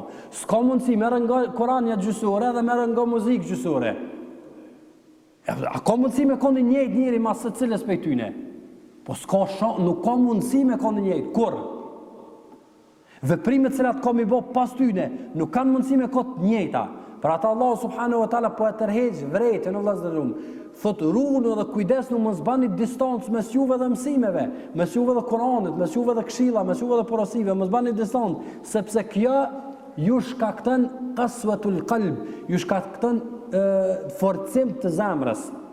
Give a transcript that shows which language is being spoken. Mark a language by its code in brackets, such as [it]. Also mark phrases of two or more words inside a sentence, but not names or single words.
[sq] S'ka mundësi, merë nga Kurania gjysore dhe merë nga muzikë gjysore. A ka mundësi me konë njëjtë njeri mas së cilës prej tyne? Po nuk ka mundësi me konë njëjtë, kur? Veprimet cilat ka mi bo pas tyne, nuk kanë mundësi me konë njëjta. Për ata Allah [ar] سبحانه وتعالى [sq] po e tërheqë vrejtë në vllazërum. Thotë ruhuni dhe kujdesni mos bani distancë mes juve dhe mësimeve, mes juve dhe Kuranit, mes juve dhe këshilla, mes juve dhe porosive, mos bani distancë, sepse kjo ju shkakton [ar] قسوة القلب, [sq] ju shkakton forcim të zemrës.